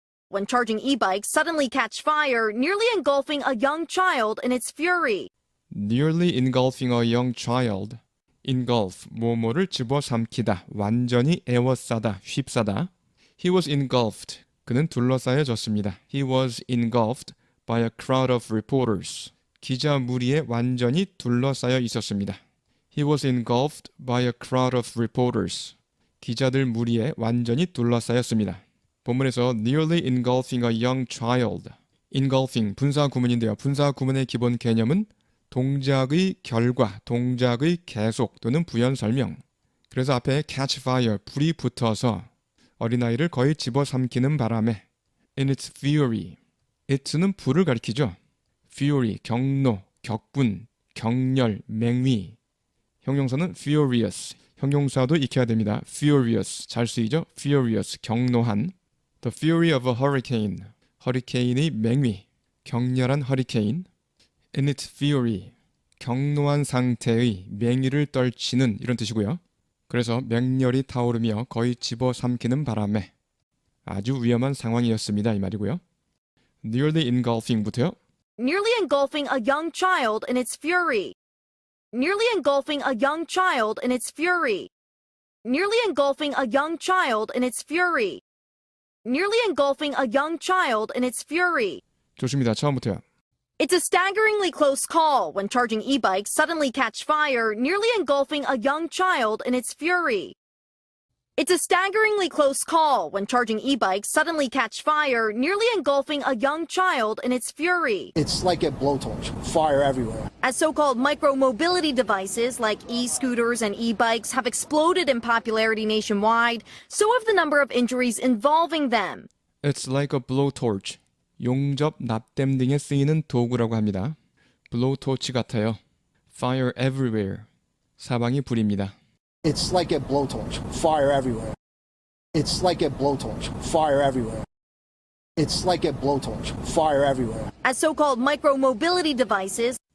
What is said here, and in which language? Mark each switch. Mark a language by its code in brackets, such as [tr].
[en] When charging e-bikes suddenly catch fire, nearly engulfing a young child in its fury. Nearly engulfing a young child. [ko] engulf, 뭐뭐를 집어삼키다, 완전히 에워싸다, 휩싸다. [en] He was engulfed. [ko] 그는 둘러싸여졌습니다. [en] He was engulfed by a crowd of reporters. [ko] 기자 무리에 완전히 둘러싸여 있었습니다. [en] He was engulfed by a crowd of reporters. [ko] 기자들 무리에 완전히 둘러싸였습니다. 본문에서 [en] nearly engulfing a young child. [ko] engulfing, 분사 구문인데요. 분사 구문의 기본 개념은 동작의 결과, 동작의 계속 또는 부연 설명. 그래서 앞에 catch fire, 불이 붙어서 어린아이를 거의 집어삼키는 바람에 [en] in its fury. [ko] it는 불을 가리키죠. fury, 경로, 격분, 격렬, 맹위. 형용사는 furious. 형용사도 익혀야 됩니다. furious, 잘 쓰이죠? furious, 경노한. [en] The fury of a hurricane. [ko] 허리케인의 맹위. 격렬한 허리케인. [en] In its fury. [ko] 경노한 상태의 맹위를 떨치는 이런 뜻이고요. 그래서 맹렬히 타오르며 거의 집어삼키는 바람에 아주 위험한 상황이었습니다. 이 말이고요. [en] Nearly engulfing부터요. Nearly engulfing a young child in its fury. Nearly engulfing a young child in its fury. Nearly engulfing a young child in its fury. Nearly engulfing a young child in its fury. [ko] 좋습니다. 처음부터요. [en] It's a staggeringly close call when charging e-bikes suddenly catch fire, nearly engulfing a young child in its fury. It's a staggeringly close call when charging e-bikes suddenly catch fire, nearly engulfing a young child in its fury. It's like a blowtorch, fire everywhere. As so-called micro-mobility devices like e-scooters and e-bikes have exploded in popularity nationwide, so have the number of injuries involving them. It's like a blowtorch. [ko] 용접, 납땜 등에 쓰이는 도구라고 합니다. blowtorch 같아요. [en] fire everywhere. [ko] 사방이 불입니다. [en] It's like a blowtorch, fire everywhere. It's like a blowtorch, fire everywhere. It's like a blowtorch, fire everywhere. As so-called micro-mobility devices